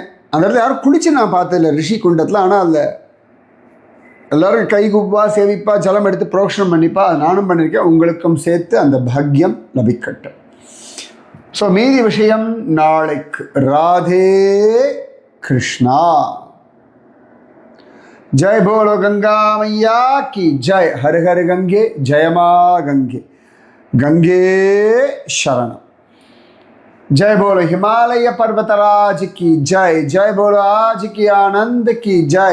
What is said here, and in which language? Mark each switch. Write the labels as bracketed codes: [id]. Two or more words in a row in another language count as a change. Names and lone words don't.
[ta] அந்த இடத்துல யாரும் குளிச்சு நான் பார்த்ததில்லை ரிஷி குண்டத்தில். ஆனால் அதில் எல்லோரும் கைகுப்பா சேவிப்பா ஜலம் எடுத்து புரோக்ஷனம் பண்ணிப்பா. அது நானும் பண்ணியிருக்கேன். உங்களுக்கும் சேர்த்து அந்த பாக்கியம் லபிக்கட்டும். ஸோ மீதி விஷயம் நாளைக்கு. ராதே கிருஷ்ணா. [hi] जय बोलो गंगा मैया की जय. हर हर गंगे, जय माँ गंगे, गंगे शरणम. जय बोलो हिमालय पर्वतराज की जय. जय बोलो आज की आनंद की जय.